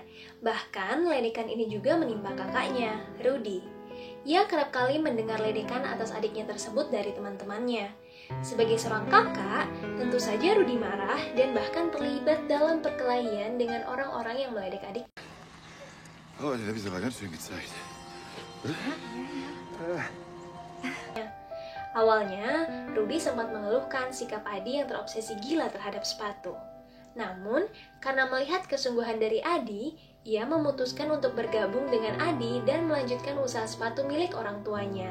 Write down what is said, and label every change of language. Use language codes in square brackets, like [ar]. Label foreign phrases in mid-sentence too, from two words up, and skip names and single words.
[id] Bahkan, ledekan ini juga menimpa kakaknya, Rudi. Ia kerap kali mendengar ledekan atas adiknya tersebut dari teman-temannya. Sebagai seorang kakak, tentu saja Rudi marah dan bahkan terlibat dalam perkelahian dengan orang-orang yang meledek adik. [de] Oh, das habe ich aber ganz schön gezeigt. [id] Awalnya, Rudi sempat mengeluhkan sikap Adi yang terobsesi gila terhadap sepatu. Namun, karena melihat kesungguhan dari Adi, ia memutuskan untuk bergabung dengan Adi dan melanjutkan usaha sepatu milik orang tuanya.